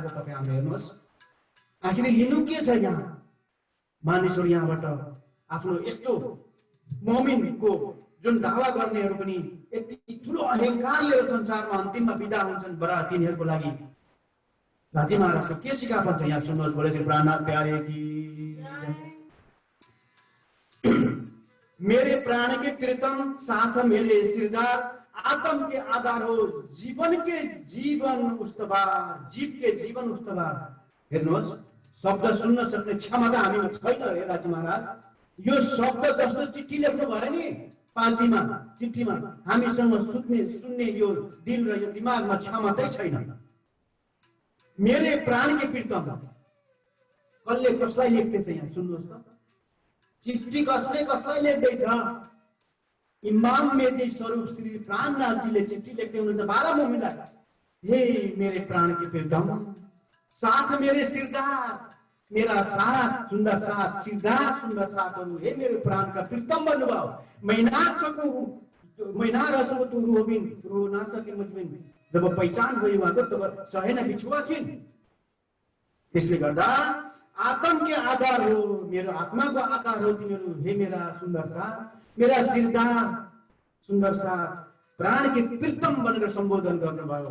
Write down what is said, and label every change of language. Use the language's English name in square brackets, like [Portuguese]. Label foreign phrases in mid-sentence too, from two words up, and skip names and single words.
[Nepali] तपाईँ हाम्रो हेर्नुहोस्, आखिर लिनु के छ यहाँ? मानिसहरू यहाँबाट आफ्नो यस्तो मुमिनको जुन दावा गर्नेहरू पनि यति ठुलो अहंकार लिएर संसारमा अन्तिममा बिदा हुन्छन्, बडा तिनीहरूको लागि राजी महाराजको के सिकापन छ यहाँ सुन्नुहोस्। [Hindi] बोले चाहिँ प्राणनाथ प्यारे की मेरे प्राण के प्रीतम साथ मेरे सिरदार, आत्म के आधार हो जीवन के जीवन उस्तबार, जीव के जीवन उस्तबार। [Nepali] हेर्नुहोस्, शब्द सुन्न सक्ने क्षमता हामीमा छैन हे राजी महाराज। यो शब्द जस्तो चिठी लेख्नु भयो नि पाल्टीमा चिठीमा, हामीसँग सुन्ने यो दिल र यो दिमागमा क्षमतै छैन। [Hindi] मेरे प्राण के प्रीतम [Nepali] कसले कसलाई लेख्दैछ यहाँ सुन्नुहोस् त। चिठी कसलाई लेख्दैछ? इमाम मेदी स्वरूप श्री प्राणनाथजीले चिठी लेख्दै हुनुहुन्छ 12 मुमिनलाई। [Hindi] हे मेरे प्राण के प्रीतम साथ मेरे सिरदार, मेरा साथ सुंदर साथ सिरदार सुंदर साथहरू, [Nepali] हे मेरो प्राणका प्रीतम भन्नुभयो। [Hindi] मैं ना रह सकूं तू रो ना सके मुझबिन, [Nepali] जब पहिचान भयो उहाँको तब सहेन बिछुवा किन। त्यसले गर्दा [Hindi] आत्म के आधार हो, [Nepali] मेरो आत्माको आधार हो तिमीहरू, हे मेरा सुन्दर साथ, मेरा सिरदार सुन्दर साथ, [Hindi] प्राण के प्रीतम [Nepali] भनेर सम्बोधन गर्नुभयो।